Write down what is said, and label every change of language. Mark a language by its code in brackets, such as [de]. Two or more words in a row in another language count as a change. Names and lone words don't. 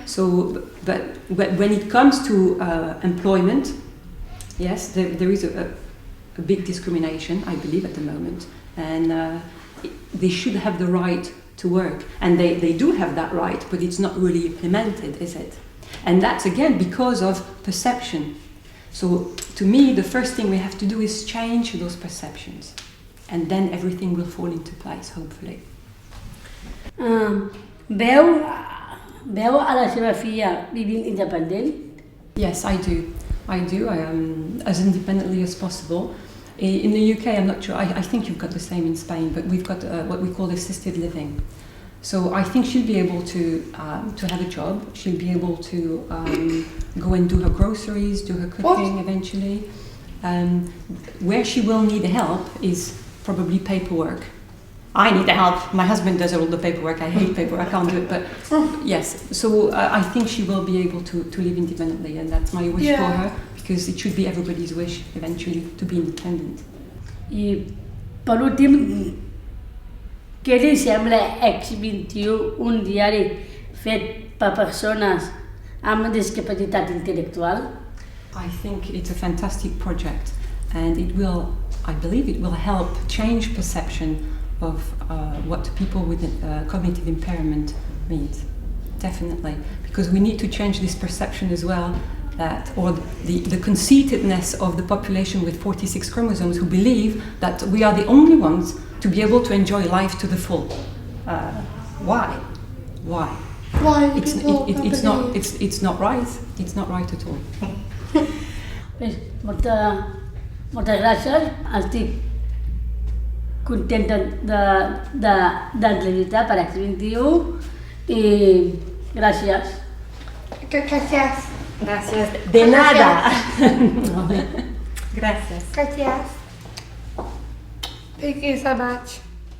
[en] So, but when it comes to employment, yes, there is a big discrimination, I believe, at the moment, and they should have the right to work, and they do have that right, but it's not really implemented, is it? And that's again because of perception. So to me, the first thing we have to do is change those perceptions, and then everything will fall into place, hopefully. [ca] Veu a la seva filla vivint independent? [en] Yes, I do. I am as independently as possible. In the UK, I'm not sure. I think you've got the same in Spain, but we've got what we call assisted living. So I think she'll be able to have a job. She'll be able to go and do her groceries, do her cooking eventually. Where she will need help is probably paperwork. I need the help. My husband does all the paperwork. I hate paperwork. I can't do it. But yes, so I think she will be able to live independently, and that's my wish for her, because it should be everybody's wish eventually to be independent. [ca] I per últim, què li sembla X21, un diari fet per persones amb discapacitat intel·lectual? [en] I think it's a fantastic project, and I believe it will help change perception of what people with cognitive impairment means. Definitely, because we need to change this perception as well, or the conceitedness of the population with 46 chromosomes who believe that we are the only ones to be able to enjoy life to the full. Why? Why? Why? It's not right. It's not right at all. [ca] Bé, moltes gràcies. Estic contenta d'entrevistar per X21 i gràcies. [es] Gracias. Gracias. De nada. Gracias. Gracias. [en] Thank you so much.